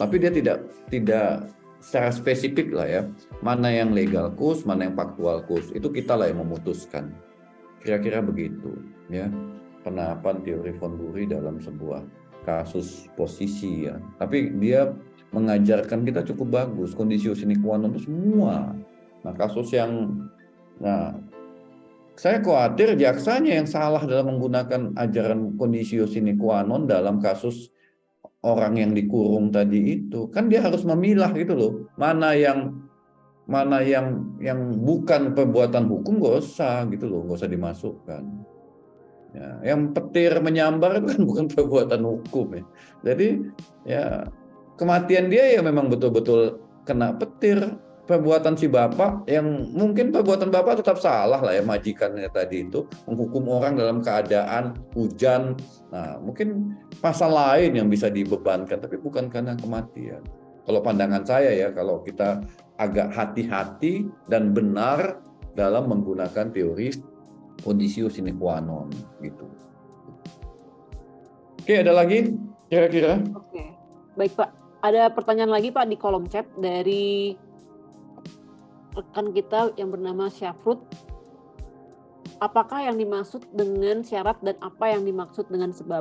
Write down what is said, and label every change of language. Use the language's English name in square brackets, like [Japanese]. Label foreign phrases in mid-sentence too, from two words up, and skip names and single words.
[Indonesian] Tapi dia tidak secara spesifik lah ya. Mana yang [English] legal cause, [Indonesian] mana yang [English] faktual cause. [Indonesian] Itu kita lah yang memutuskan. Kira-kira begitu ya. Penerapan teori Ponburi dalam sebuah kasus posisi ya. Tapi dia mengajarkan kita cukup bagus [Latin] kondisio sine qua non [Indonesian] itu semua. Nah kasus yang, saya khawatir jaksanya yang salah dalam menggunakan ajaran [Latin] kondisio sine qua non [Indonesian] dalam kasus orang yang dikurung tadi itu. Kan dia harus memilah gitu loh, mana yang bukan perbuatan hukum gak usah gitu loh, gak usah dimasukkan. Ya, yang petir menyambar itu kan bukan perbuatan hukum ya. Jadi ya kematian dia ya memang betul-betul kena petir. Perbuatan si bapak yang mungkin perbuatan bapak tetap salah lah ya, majikannya tadi itu menghukum orang dalam keadaan hujan. Nah mungkin pasal lain yang bisa dibebankan, tapi bukan karena kematian. Kalau pandangan saya ya, kalau kita agak hati-hati dan benar dalam menggunakan teori [Latin] conditio sine qua non [Indonesian] gitu. Oke, ada lagi kira-kira? Oke, baik Pak. Ada pertanyaan lagi Pak di kolom chat dari rekan kita yang bernama Syafrut. Apakah yang dimaksud dengan syarat dan apa yang dimaksud dengan sebab?